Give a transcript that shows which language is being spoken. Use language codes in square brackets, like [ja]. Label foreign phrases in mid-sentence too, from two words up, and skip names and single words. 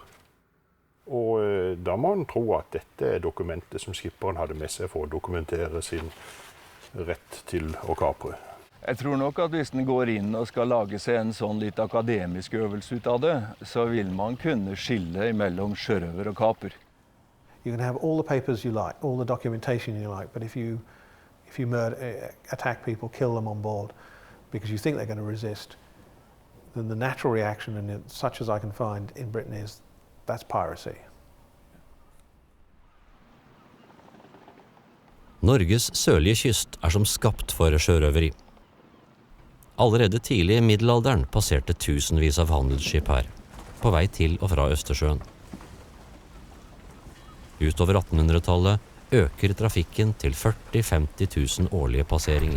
[no] Og da må man tro at dette er dokumentet som skipperen hadde med seg for å dokumentere sin rett til å kapre. Jeg tror nok at hvis den går inn og skal lage seg en sånn litt akademisk øvelse ut av det, så vil man kunne skille mellom sjørøver og kaper. [en] You can have all the papers you like, all the documentation you like, but if you attack people, kill them on board because you think they're going to resist, then the natural reaction, and such as I can find in Britain, is that's piracy. [no] Norges sørlige kyst er som skapt for sjørøveri. Allerede tidlig i middelalderen passerte tusenvis av handelsskip her, på vei til og fra Østersjøen. Utover 1800-tallet øker trafikken til 40–50 000 årlige passeringer.